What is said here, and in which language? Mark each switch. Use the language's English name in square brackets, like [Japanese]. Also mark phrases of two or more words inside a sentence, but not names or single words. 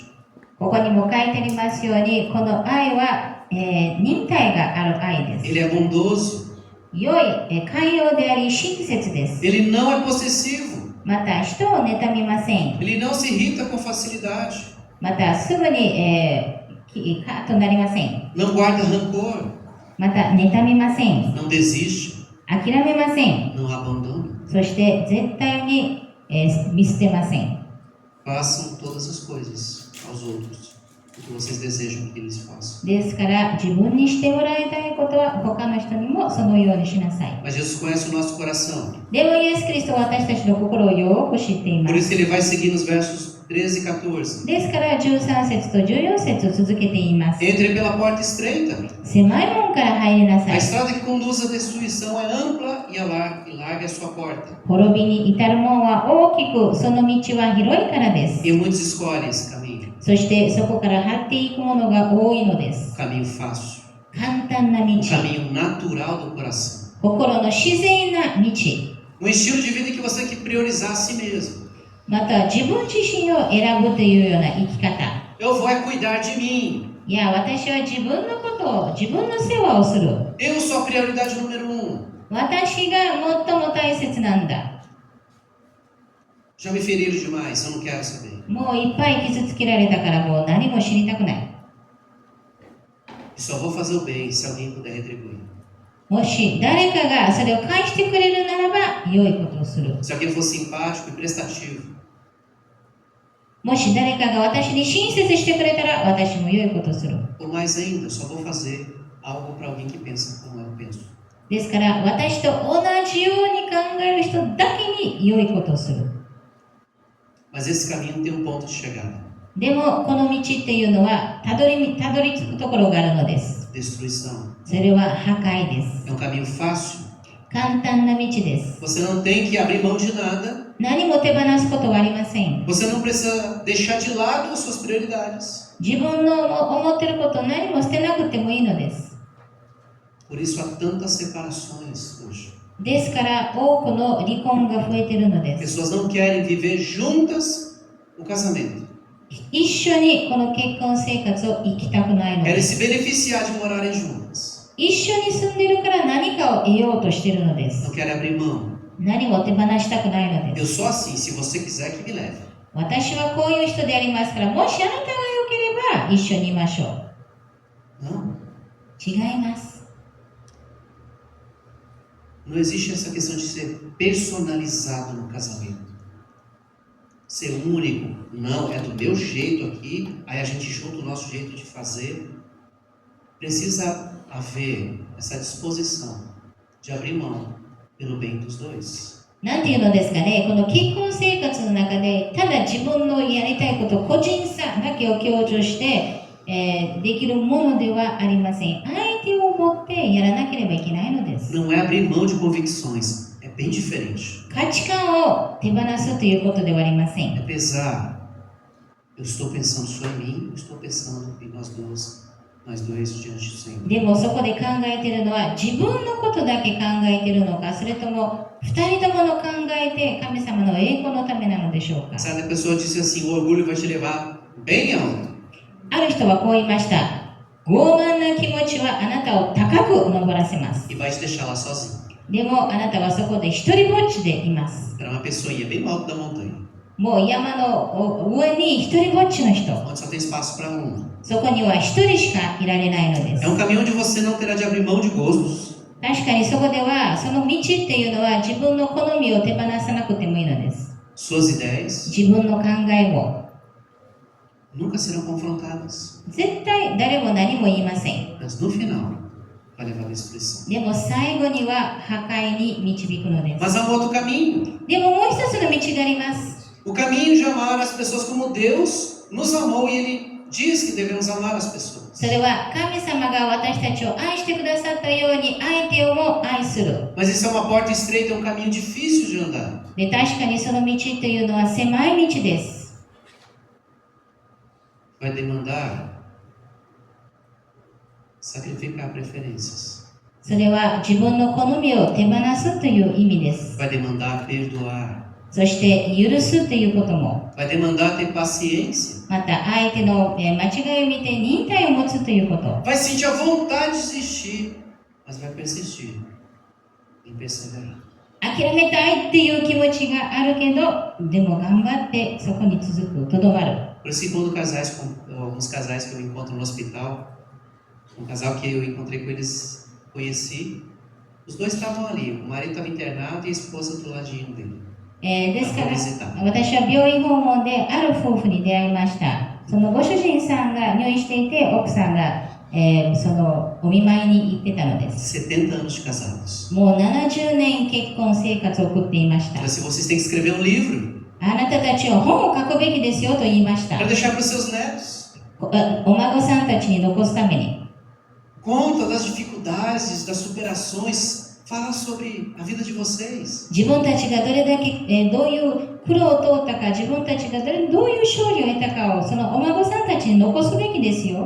[Japanese] ここにも書いてありますように、この愛は、忍耐がある愛です。 [Portuguese] Ele é bondoso. [Japanese] 良い、寛容であり親切です。 [Portuguese] Ele não é possessivo. [Japanese] また人を妬みません。 [Portuguese] Ele não se irrita com facilidade. [Japanese] またすぐに、カーッとなりません。 [Portuguese] Não guarda rancor. [Japanese] また妬みません。 [Portuguese] Não desiste. [Japanese] 諦めません。 [Portuguese] Não abandona. [Japanese] そして絶対に、見捨てません。 [Portuguese] Façam todas as coisas aos outros o que vocês desejam que eles façam. [Japanese] ですから自分にしてもらいたいことは他の人にもそのようにしなさい。 [Portuguese] Mas Jesus conhece o nosso coração. [Japanese] でもイエス・キリストは私たちの心をよく知っていま [Portuguese] Por isso [Japanese] す。 [Portuguese] que ele vai seguir nos versos 13 e 14. [Japanese] ですから13節と14節を続けて言います。 [Portuguese] Entre pela porta estreita. [Japanese] 狭い門から入りなさ [Portuguese] A [Japanese] い。 [Portuguese] estrada que conduz à destruição é ampla e larga é a sua porta. [Japanese] 滅びに至る門は大きく、その道は広いからです。 [Portuguese] E muitos escolhem esse caminho. [Japanese] そしてそこから張っていくものが多いのです。 [Portuguese] O caminho fácil. [Japanese] 簡単な道、 [Portuguese] O caminho natural do coração. [Japanese] 心の自然な道、 [Portuguese] Um estilo de vida que você tem que priorizar a si mesmo. [Japanese] また自分自身を選ぶというような生き方。 [Portuguese] Eu vou é cuidar de mim. [Japanese] いや、私は自分のことを、自分の世話をする。 [Portuguese] Eu sou a prioridade número 1. [Japanese] 私が最も大切なんだ。 [Portuguese] Já me feriram demais, eu não quero saber. [Japanese] もういっぱい傷つけられたからもう何も知りたくない。 [Portuguese] E só vou fazer o bem se alguém puder retribuir. [Japanese] もし誰かがそれを返してくれるならば良いことをする。 [Portuguese] Se alguém for simpático e prestativo, [Japanese] もし誰かが私に親切してくれたら私も良いことをする。 [Portuguese] ou mais ainda, eu só vou fazer algo para alguém que pensa como eu penso. [Japanese] ですから私と同じように考える人だけに良いことをする。 [Portuguese] Mas esse caminho tem um ponto de chegada. [Japanese] でもこの道っていうのはたどり着くところがあるのです。 [Portuguese] Destruição. [Japanese] それは破壊です。 [Portuguese] É um caminho fácil. [Japanese] 簡単な道です。 [Portuguese] Você não tem que abrir mão de nada. [Japanese] 何も手放すことはありません。 [Portuguese] Você não precisa deixar de lado as suas prioridades. [Japanese] 自分の思っていることを何も捨てなくてもいいのです。 [Portuguese] Por isso há tantas separações hoje. [Japanese] ですから多くの離婚が増えているのです。 [Portuguese] Pessoas não querem viver juntas o casamento. [Japanese] 一緒にこの結婚生活を生きたくないの [Portuguese] Querem [Japanese] です。 [Portuguese] se beneficiar de morarem juntas. [Japanese] 一緒に住んでいるから何かを得ようとしているのです。 [Portuguese] Não querem abrir mão. [Japanese] 何も手放したくないので [Portuguese] Eu [Japanese] す。 [Portuguese] sou assim, se você quiser que me leve. [Japanese] 私はこういう人でありますから、もしあなたが良ければ一緒にいましょう。 [Portuguese] Não. [Japanese] 違います。 [Portuguese] Não existe essa questão de ser personalizado no casamento. Ser único. Não, é do meu jeito aqui, aí a gente junta o nosso jeito de fazer. Precisa haver essa disposição de abrir mão pelo bem dos dois. [Japanese] なんていうのですかね、この結婚生活の中で、ただ自分のやりたいこと、個人差だけを強調して、できるものではありません。相手を持ってやらなければいけないのです。 [Portuguese] Não é abrir mão de convicções, é bem diferente. [Japanese] 価値観を手放すということではありません。 [Portuguese] É pesar. Eu estou pensando só em mim, eu estou pensando em nós dois diante do Senhor. [Japanese] でもそこで考えているのは自分のことだけ考えているのか、それとも二人ともの考えて神様の栄光のためなのでしょうか。 [Portuguese] Certa pessoa disse assim: o orgulho vai te levar bem alto. [Japanese] ある人はこう言いました。傲慢な気持ちはあなたを高く登らせます。 [Portuguese] E vai te deixar lá sozinho. [Japanese] でもあなたはそこで一人ぼっちでいます。 [Portuguese] Era uma pessoinha bem no alto da montanha, [Japanese] もう山の上に一人ぼっちの人。 [Portuguese] onde só tem espaço para um. [Japanese] そこには一人しかいられないのです。 [Portuguese] É um caminho onde você não terá de abrir mão de gostos. [Japanese] 確かにそこではその道っていうのは自分の好みを手放さなくてもいいのです。 [Portuguese] Suas ideias [Japanese] 自分の考えを。 [Portuguese] nunca serão confrontadas. [Japanese] 絶対誰も何も言いません。 [Portuguese] Mas no final, vai levar à destruição. [Japanese] でも最後には破壊に導くのです。 [Portuguese] Mas há um outro caminho. [Japanese] でももう一つの道があります。 [Portuguese] O caminho de amar as pessoas como Deus nos amou e Ele diz que devemos amar as pessoas. [Japanese] それは神様が私たちを愛してくださったように相手をも愛する。 [Portuguese] Mas isso é uma porta estreita, é um caminho difícil de andar. [Japanese] で、確かにその道というのは狭い道です。 [Portuguese] Vai demandar sacrificar preferências. [Japanese] それは自分の好みを手放すという意味です。 [Portuguese] Vai demandar perdoar. [Japanese] そして許すということも、 [Portuguese] Vai demandar ter paciência. [Japanese] また相手の間違いを見て忍耐を持つということ。 [Portuguese] Vai sentir a vontade de desistir, mas vai persistir em perseverar. [Japanese] 諦めたいっていう気持ちがあるけど、でも頑張ってそこに続く、とどまる。 [Portuguese] Por isso que quando alguns casais que eu encontro no hospital, um casal que eu encontrei com eles, conheci, os dois estavam ali, o marido estava internado e a esposa do ladinho dele. [Japanese] ですから私は病院訪問である夫婦に出会いました。そのご主人さんが入院していて、奥さんが、そのお見舞いに行ってたのです。 [Portuguese] 70 anos de casados. [Japanese] もう70年結婚生活を送っていました。 [Portuguese] Se vocês têm que escrever um livro [Japanese] あなたたちは本を書くべきですよと言いました。 [Portuguese] para deixar para os seus netos. [Japanese] お孫さんたちに残すために。 [Portuguese] Conta das dificuldades, das superações. Fala sobre a vida de vocês. [Japanese] 自分たちがどれだけ、どういう苦労を通ったか、自分たちがどういう勝利を得たかをそのお孫さんたちに残すべきですよ。